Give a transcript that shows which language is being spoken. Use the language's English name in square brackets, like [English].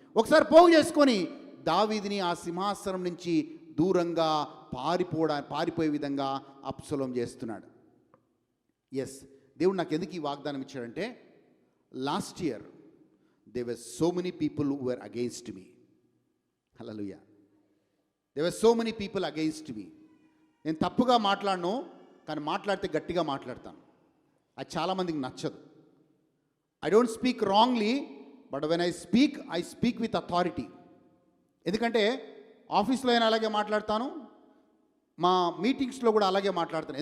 [Telugu] ఒకసారి పోగు చేసుకొని దావీదుని ఆ సింహాసనం నుంచి దూరంగా పారిపోయే విధంగా అబ్షలోం చేస్తున్నాడు. [English] yes, [Telugu] దేవుడు నాకు ఎందుకు ఈ వాగ్దానం ఇచ్చాడంటే, [English] Last year there were so many people who were against me. Hallelujah. There were so many people against me. [Telugu] నేను తప్పుగా మాట్లాడను, కానీ మాట్లాడితే గట్టిగా మాట్లాడతాను. అది చాలామందికి నచ్చదు. [English] I don't speak wrongly, but when I speak with authority. [Telugu] ఎందుకంటే ఆఫీస్లో అయినా అలాగే మాట్లాడతాను, మా మీటింగ్స్లో కూడా అలాగే మాట్లాడతాను.